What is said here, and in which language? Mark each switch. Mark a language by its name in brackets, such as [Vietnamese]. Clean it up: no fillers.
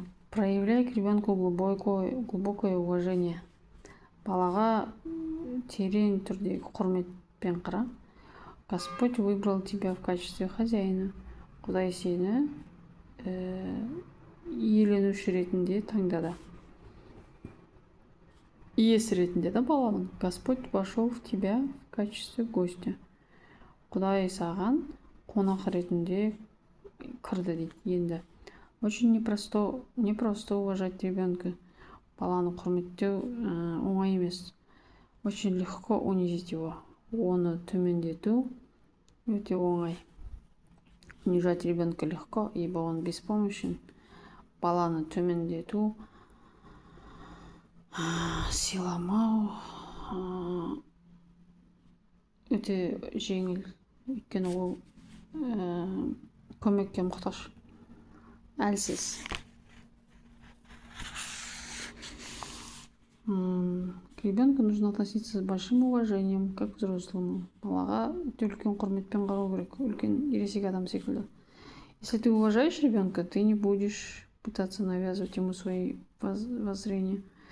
[Russian] Проявляй к ребенку глубокое уважение. [Kazakh] Балаға терең түрдегі құрметпен қара. [Russian] Господь выбрал тебя в качестве хозяина. [Kazakh] Құдай сені иеленуші ретінде таңдады. Иесі ретінде баланың. [Russian] Господь вошел в тебя в качестве гостя. [Kazakh] Құдай саған қонақ ретінде кірді дейді. Енді [Russian] очень непросто уважать ребенка. [Kazakh] Баланы құрметтеу оңай емес. [Russian] Очень легко унизить его. [Kazakh] Оны төмендету өте оңай. [Russian] Унижать ребенка легко, ибо он беспомощен. [Kazakh] Баланы төмендету сыйламау өте жеңіл, өйткені ол көмекке мұқтаж, әлсіз. [Russian] К ребенку нужно относиться с большим уважением, как к взрослому. [Kazakh] Балаға өте үлкен құрметпен қарау керек, үлкен ересек адам секілді. [Russian] Если ты уважаешь ребенка, ты не будешь пытаться навязывать ему свои воззрения.